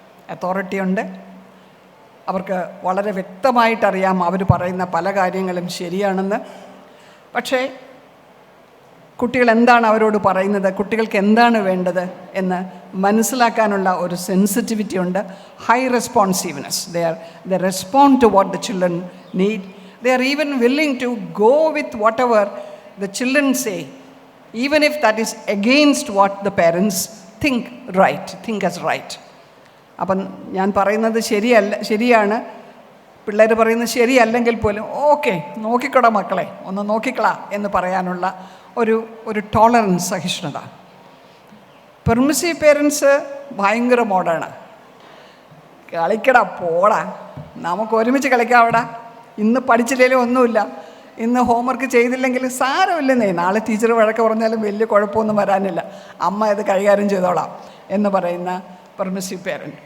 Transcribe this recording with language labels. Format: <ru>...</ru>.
<ml>Authority ഉണ്ട്, അവർക്ക് വളരെ വ്യക്തമായിട്ടറിയാം അവർ പറയുന്ന പല കാര്യങ്ങളും ശരിയാണെന്ന്. പക്ഷേ കുട്ടികൾ എന്താണ് അവരോട് പറയുന്നത്, കുട്ടികൾക്ക് എന്താണ് വേണ്ടത് എന്ന് മനസ്സിലാക്കാനുള്ള ഒരു സെൻസിറ്റിവിറ്റി ഉണ്ട്.</ml> <en>High responsiveness. they respond to what the children need. They are even willing to go with whatever the children say, even if that is against what the parents think as right.</en> <ml>അപ്പം ഞാൻ പറയുന്നത് ശരിയാണ്, പിള്ളേർ പറയുന്നത് ശരിയല്ലെങ്കിൽ പോലും okay നോക്കിക്കോടാ മക്കളെ, ഒന്ന് നോക്കിക്കളാ എന്ന് പറയാനുള്ള ഒരു ടോളറൻസ്, സഹിഷ്ണുത. പെർമിസീവ് പേരൻസ് ഭയങ്കര മോഡാണ്. കളിക്കടാ പോടാ, നമുക്ക് ഒരുമിച്ച് കളിക്കാവടാ, ഇന്ന് പഠിച്ചില്ലെങ്കിലും ഒന്നുമില്ല, ഇന്ന് ഹോംവർക്ക് ചെയ്തില്ലെങ്കിൽ സാരമില്ലെന്നേ, നാളെ ടീച്ചർ വഴക്ക് പറഞ്ഞാലും വലിയ കുഴപ്പമൊന്നും വരാനില്ല, അമ്മ ഇത് കൈകാര്യം ചെയ്തോളാം എന്ന് പറയുന്ന പെർമിസീവ് പേരൻറ്റ്.</ml>